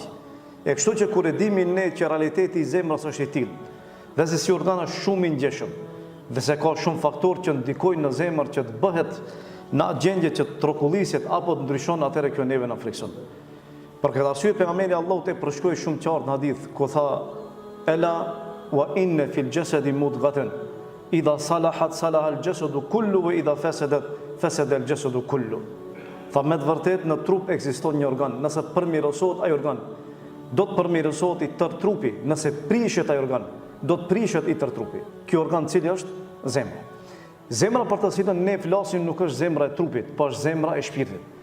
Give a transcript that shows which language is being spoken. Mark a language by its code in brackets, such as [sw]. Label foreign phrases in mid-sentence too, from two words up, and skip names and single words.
[sq] E kështu që kur e dimi ne që realiteti i zemrës është i tillë, dhe se si organ është shumë i ngjeshëm, dhe se ka shumë faktorë që ndikojnë në zemër që të bëhet në atë gjendje që të rrokulliset apo të ndryshon, atëherë kjo neve na frikson. Për këtë arsye pejgamberi Allahut e përshkroi shumë qartë në hadith ku tha: [ar] "ألا وإن في الجسد مضغة إذا صلحت صلح الجسد كله وإذا فسدت فسد الجسد كله." [sq] Tha me të vërtet në trup ekziston një organ, nëse përmirësohet ai organ, do të përmirësohet i tërë trupi, nëse prishet ai organ, do të prishet i tërë trupi. Ky organ cili është? Zemra. Zemra për të cilën ne flasim nuk është zemra e trupit, po është zemra e shpirtit.